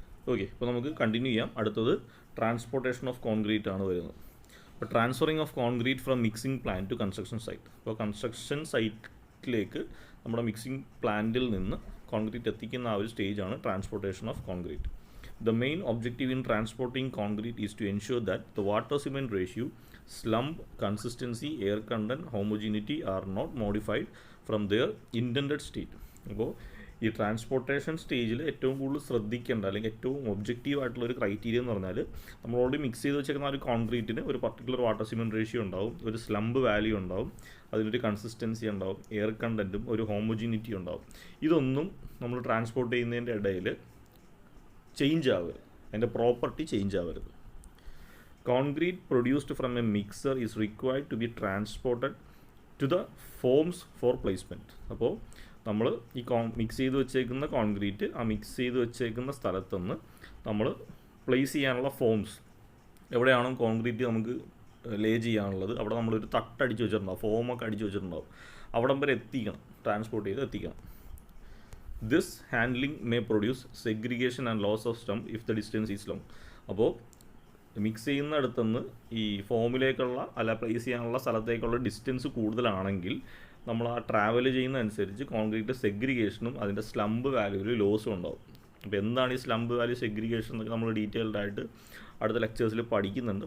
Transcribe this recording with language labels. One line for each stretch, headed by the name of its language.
Malayalam: Okay, ഇപ്പോൾ നമുക്ക് continue ചെയ്യാം. അടുത്തത് ട്രാൻസ്പോർട്ടേഷൻ ഓഫ് കോൺക്രീറ്റ് ആണ് വരുന്നത്. അപ്പോൾ transferring of concrete from mixing plant to construction site. അപ്പോൾ കൺസ്ട്രക്ഷൻ സൈറ്റിലേക്ക് നമ്മുടെ മിക്സിംഗ് പ്ലാന്റിൽ നിന്ന് കോൺക്രീറ്റ് എത്തിക്കുന്ന ആ ഒരു സ്റ്റേജാണ് transportation of concrete.
English: The main objective in transporting concrete is to ensure that the water-cement ratio, slump, consistency, air content, homogeneity are not modified from their intended state.
Malayalam: അപ്പോൾ ഈ transportation സ്റ്റേജിൽ ഏറ്റവും കൂടുതൽ ശ്രദ്ധിക്കേണ്ട അല്ലെങ്കിൽ ഏറ്റവും ഒബ്ജക്റ്റീവ് ആയിട്ടുള്ള ഒരു ക്രൈറ്റീരിയ എന്ന് പറഞ്ഞാൽ, നമ്മൾ ഓൾറെഡി മിക്സ് ചെയ്ത് വെച്ചേക്കുന്ന ഒരു കോൺക്രീറ്റിന് ഒരു പർട്ടിക്കുലർ വാട്ടർ സിമെൻറ്റ് റേഷ്യോ ഉണ്ടാവും, ഒരു സ്ലംബ് വാല്യൂ ഉണ്ടാവും, അതിനൊരു കൺസിസ്റ്റൻസി ഉണ്ടാവും, എയർ കണ്ടൻറ്റും ഒരു ഹോമോജിനിറ്റി ഉണ്ടാവും. ഇതൊന്നും നമ്മൾ ട്രാൻസ്പോർട്ട് ചെയ്യുന്നതിൻ്റെ ഇടയിൽ ചേഞ്ച് ആവരുത്, അതിൻ്റെ പ്രോപ്പർട്ടി ചേഞ്ച് ആവരുത്.
English: Concrete produced from a mixer is required to be transported to the forms for placement.
Malayalam: അപ്പോൾ നമ്മൾ ഈ മിക്സ് ചെയ്ത് വെച്ചേക്കുന്ന കോൺക്രീറ്റ് ആ മിക്സ് ചെയ്ത് വെച്ചേക്കുന്ന സ്ഥലത്തുനിന്ന് നമ്മൾ പ്ലേസ് ചെയ്യാനുള്ള ഫോംസ്, എവിടെയാണോ കോൺക്രീറ്റ് നമുക്ക് ലേ ചെയ്യാനുള്ളത് അവിടെ നമ്മളൊരു തട്ടടിച്ച് വെച്ചിട്ടുണ്ടാവും, ഫോമൊക്കെ അടിച്ച് വെച്ചിട്ടുണ്ടാവും, അവിടം വരെ എത്തിക്കണം, ട്രാൻസ്പോർട്ട് ചെയ്ത് എത്തിക്കണം.
English: This handling may produce segregation and loss of stump if the distance is long.
Malayalam: അപ്പോൾ മിക്സ് ചെയ്യുന്നിടത്തുനിന്ന് ഈ ഫോമിലേക്കുള്ള അല്ല പ്ലേസ് ചെയ്യാനുള്ള സ്ഥലത്തേക്കുള്ള ഡിസ്റ്റൻസ് കൂടുതലാണെങ്കിൽ നമ്മൾ ആ ട്രാവൽ ചെയ്യുന്ന അനുസരിച്ച് കോൺക്രീറ്റ് സെഗ്രിഗേഷനും അതിൻ്റെ സ്ലംബ് വാല്യൂവിൽ ലോസും ഉണ്ടാവും. അപ്പോൾ എന്താണ് ഈ സ്ലംബ് വാല്യൂ, സെഗ്രിഗേഷൻ എന്നൊക്കെ നമ്മൾ ഡീറ്റെയിൽഡ് ആയിട്ട് അടുത്ത ലെക്ചേഴ്സിൽ പഠിക്കുന്നുണ്ട്.